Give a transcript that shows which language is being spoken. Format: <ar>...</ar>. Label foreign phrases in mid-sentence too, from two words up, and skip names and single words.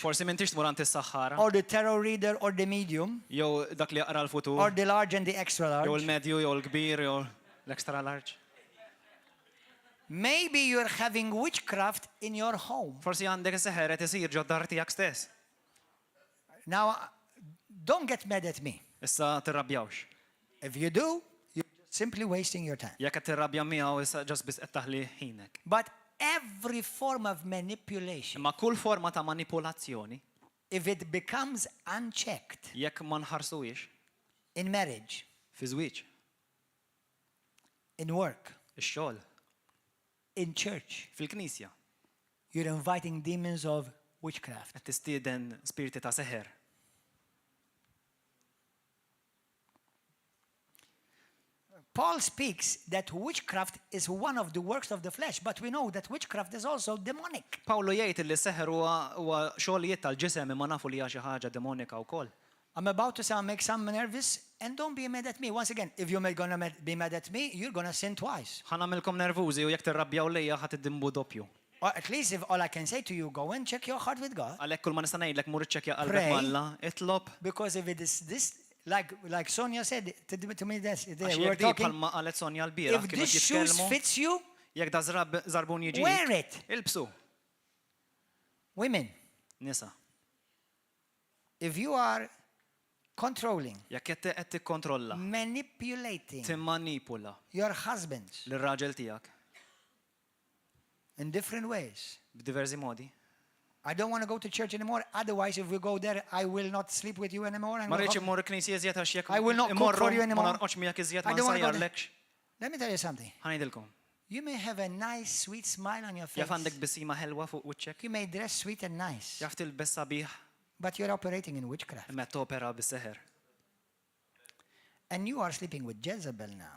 <mt>Forsi m'intix tmur għand is-saħħara</mt> <en>or the tarot reader or the medium</en> <mt>jew dak li jaqra l-futur</mt> <en>or the large and the extra</en> <mt>jew</mt> <en>large.</en> <mt>il-medju jew l-kbir jew l-</mt> <en>extra large. Maybe you're having witchcraft in your home.</en> <mt>Forsi għandek is-seħeret isir ġo dar tiegħek stess.</mt> <en>Now, don't get mad at me.</en> <mt>Issa tirrabjawx.</mt> <en>If you do, you're simply wasting your time.</en> <mt>Jekk qed tirrabja miegħu issa ġas biss qed taħli ħinek.</mt> <en>But every form of manipulation,</en> <mt>Imma kull forma ta' manipolazzjoni</mt> <en>if it becomes unchecked</en> <mt>jekk ma nħarsuhiex</mt> <en>in marriage,</en> <mt>fi żwieġ,</mt> <en>in work,</en> <mt>ix-xogħol,</mt> <en>in church,</en> <mt>fil-Knisja,</mt> <en>you're inviting demons of witchcraft.</en> <mt>qed tistieden spiriti ta' seħer.</mt> <en>Paul speaks that witchcraft is one of the works of the flesh, but we know that witchcraft is also demonic.</en> <mt>Pawlo jgħid li seħer huwa xogħlijiet tal-ġisem imma nafu li hija xi ħaġa demonika wkoll.</mt> <en>I'm about to make some nervous, and don't be mad at me. Once again, if you're gonna be mad at me, you're gonna sin twice.</en> <mt>Ħa nagħmilkom nervużi u jekk tirrabjaw lejja ħadd iddimbu doppju.</mt> <en>Or at least if all I can say to you, go and check your heart with God.</en> <mt>Għalhekk kull ma nista' ngħidlek mur iċċekkja</mt> <en>Pray.</en> <mt>qalbek Alla, itlob</mt> <en>Because if it is this, like Sonia said to me,</en> <mt>għax</mt> <en>we were</en> <mt>jekk di</mt> <en>talking,</en> <mt>bħalma qalet Sonja l-bieraħ</mt> <en>if</en> <mt>kif</mt> <en>this</en> <mt>qed</mt> <en>shoes</en> <mt>jitkellmu,</mt> <en>fits you,</en> <mt>jekk da żarbun jiġi.</mt> <en>wear it.</en> <mt>Ilbsu.</mt> <en>Women,</en> <mt>Nisa.</mt> <en>if you are controlling,</en> <mt>Jekk qed tikkontrolla,</mt> <en>manipulating</en> <mt>timmanipula</mt> <en>your husbands</en> <mt>lir-raġel tiegħek</mt> <en>in different ways,</en> <mt>b'diversi modi.</mt> <en>I don't want to go to church anymore. Otherwise, if we go there, I will not sleep with you anymore. and</en> <mt>Ma</mt> <en>we'll</en> <mt>rridx</mt> <en>have-</en> <mt>immur knisja iżjed għax jekk</mt> <en>I will not cook</en> <mt>imorru</mt> <en>for you anymore.</en> <mt>ma narqodx miegħek iżjed</mt> <en>I</en> <mt>ma</mt> <en>don't wanna go there.</en> <mt>nsajjarlekx.</mt> <en>Let me tell you something.</en> <mt>Ħanejdilkom.</mt> <en>You may have a nice, sweet smile on your face.</en> <mt>Jaf għandek bisima ħelwa fuq wiċċek,</mt> <en>You may dress sweet and nice,</en> <mt>jaf tilbes sabiħ</mt> <en>but you're operating in witchcraft.</en> <mt>imma topera bis-seħer.</mt> <en>And you are sleeping with Jezebel now,</en>